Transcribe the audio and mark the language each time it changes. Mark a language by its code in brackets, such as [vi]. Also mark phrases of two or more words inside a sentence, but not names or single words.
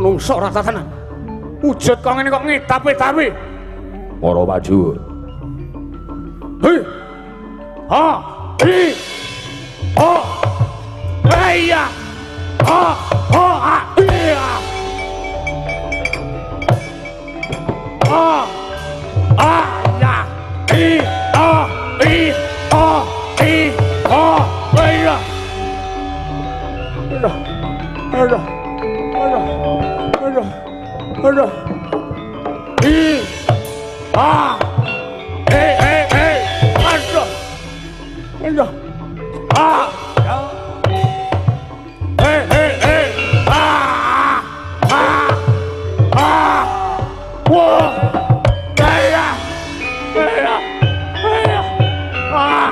[jv] Sora tatanan. Wujud kok ngene kok ngitapi-tapi. Para maju. Hei. Ha. Hi. Ha. Heya. Ha. Ha. Iya. Ha. Ah. Ya. Hi. Ah. Hi. Ah. Hi. Ah. Heya. Aduh. Hi. Ah. Aduh. Ah. Wah. Heya. Ah.